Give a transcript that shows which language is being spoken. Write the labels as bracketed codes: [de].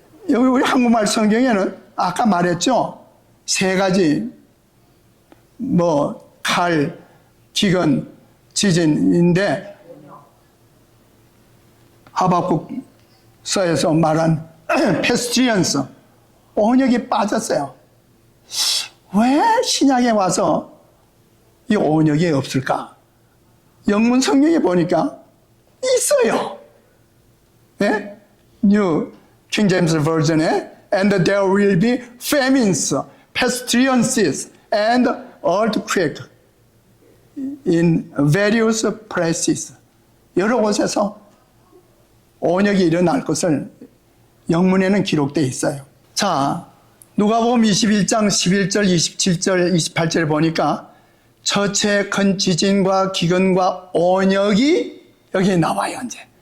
[ko] 여기 우리 한국말 성경에는 아까 말했죠? 세 가지, 칼, 기근, 지진인데 하박국서에서 말한 페스티리언스, 온역이 빠졌어요. 왜 신약에 와서 이 온역이 없을까? 영문 성경에 보니까 있어요. 네? [en] New King James Version에 And there will be famines, pestilences, and earthquake in various places. [ko] 여러 곳에서 온역이 일어날 것을 영문에는 기록되어 있어요. 자, 누가복음 21장 11절, 27절, 28절 보니까 처처의 큰 지진과 기근과 온역이 여기 나와요, 이제.